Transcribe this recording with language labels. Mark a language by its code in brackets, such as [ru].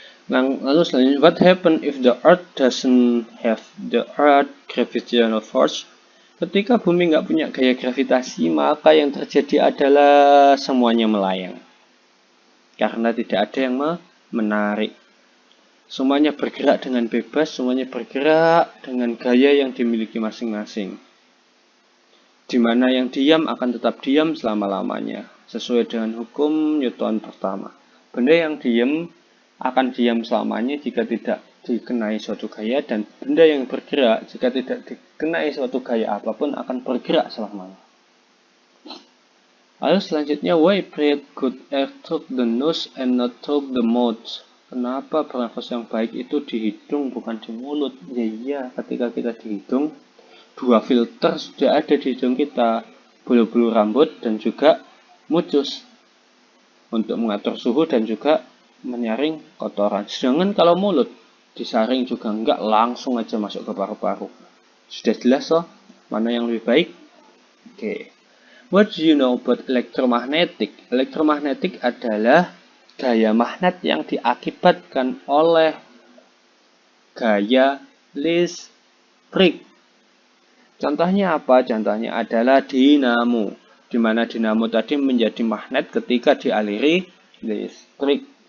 [id] Lalu selanjutnya, [en] what happen if the Earth doesn't have the Earth gravitational force? [id] Ketika bumi nggak punya gaya gravitasi, maka yang terjadi adalah semuanya melayang. Karena tidak ada yang menarik. Semuanya bergerak dengan bebas, semuanya bergerak dengan gaya yang dimiliki masing-masing. Di mana yang diam akan tetap diam selama-lamanya, sesuai dengan hukum Newton pertama. Benda yang diam akan diam selamanya jika tidak dikenai suatu gaya, dan benda yang bergerak jika tidak dikenai suatu gaya apapun akan bergerak selamanya. Lalu selanjutnya, [en] why breathe good air through the nose and not through the mouth? [id] Kenapa bernafas yang baik itu di hidung bukan di mulut? Ya, ketika kita di hidung, dua filter sudah ada di hidung kita, bulu-bulu rambut dan juga mucus, untuk mengatur suhu dan juga menyaring kotoran. Sedangkan kalau mulut disaring juga enggak, langsung aja masuk ke paru-paru. Sudah jelas loh mana yang lebih baik? Oke. [en] What do you know about electromagnetic? [id] Electromagnetic adalah gaya magnet yang diakibatkan oleh gaya listrik. Contohnya apa? Contohnya adalah dinamo, di mana dinamo tadi menjadi magnet ketika dialiri listrik.